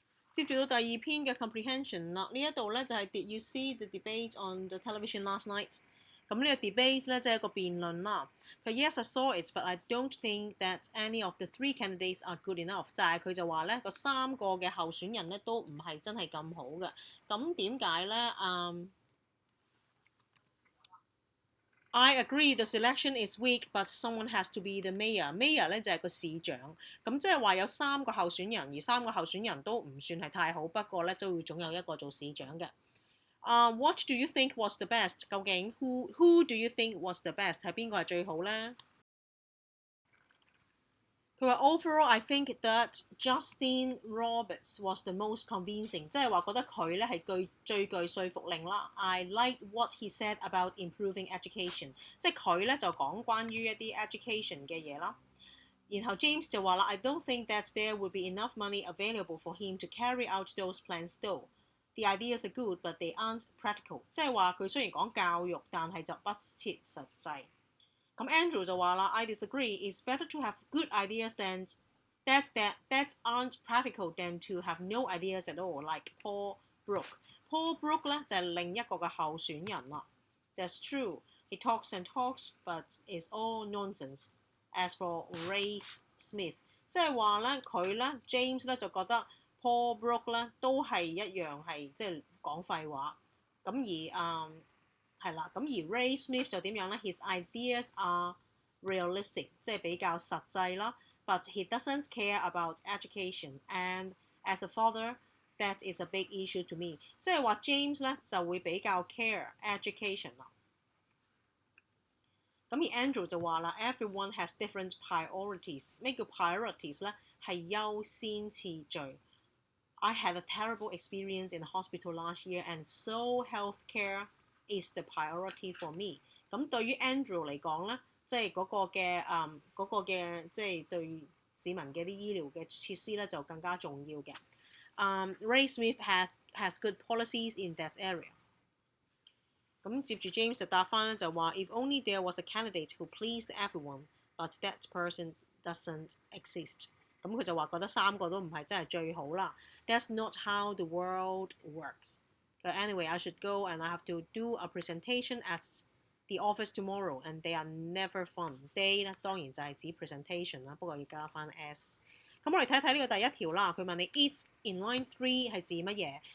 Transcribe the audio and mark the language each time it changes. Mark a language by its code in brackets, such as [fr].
[yue] 接住到第二篇嘅 [en] comprehension [yue] 啦，呢一度咧就係 [en] Did you see the debate on the television last night？ [yue] 咁呢個 debate 咧即係一個辯論啦。 [en] 佢 Yes I saw it, but I don't think that any of the three candidates are good enough。 [yue] 就係佢就話咧個3個嘅候選人咧都唔係真係咁好嘅。咁點解咧？ [en] I agree the selection is weak, but someone has to be the mayor. [yue] Mayor 咧就係個市長，咁即係話有3個候選人，而3個候選人都唔算係太好，不過咧都會總有一個做市長嘅。 [en] What do you think was the best？ [yue] 究竟 [en] who do you think was the best？ [yue] 係邊個係最好咧？佢話 [en] Overall, I think that Justin Roberts was the most convincing， [yue] 即係話覺得佢咧係最具說服力啦。 [en] I like what he said about improving education， [yue] 即係佢咧就講關於一啲 [en] education [yue] 嘅嘢啦。然後 [en] James [yue] 就話啦 [en] I don't think that there would be enough money available for him to carry out those plans though. The ideas are good, but they aren't practical。 [yue] 即係話佢雖然講教育，但係就不切實際。 [en] 咁 Andrew [yue] 就話啦 [en] I disagree. It's better to have good ideas that aren't practical than to have no ideas at all, like Paul Brook。Paul Brook [yue] 咧就係另一個嘅候選人啦。 [en] That's true. He talks and talks, but it's all nonsense. As for Ray Smith， [yue] 即係話咧佢咧 James 咧就覺得 Paul Brook 咧都係一樣係即係講廢話。咁而係啦，咁而 Ray Smith 就點樣咧 ？ [en] His ideas are realistic， [yue] 即係比較實際啦。 [en] But he doesn't care about education, and as a father, that is a big issue to me。 [yue] 即係話 James 咧就會比較 care education 啦。咁而 [en] Andrew [yue] 就話啦 [en] ，Everyone has different priorities。 [yue] 咩叫 priorities 咧？係優先次序。 [en] I had a terrible experience in the hospital last year, and so healthcare is the priority for me。 [yue] 咁對於 Andrew 嚟講咧，即係嗰個嘅即係對市民嘅啲醫療嘅設施咧就更加重要嘅。 [en] Ray Smith has good policies in that area。 [yue] 咁接住 [en] James [yue] 就答翻咧就話 [en] If only there was a candidate who pleased everyone, but that person doesn't exist。 [yue] 咁佢就話覺得3個都唔係真係最好啦。 [en] That's not how the world works. But anyway, I should go and I have to do a presentation at the office tomorrow, and they are never fun. [yue] They 咧當然就係指 presentation 啦，不過要加翻 s。咁我哋睇睇呢個第一條啦，佢問你 [en] It's in line [yue] 3係指乜嘢？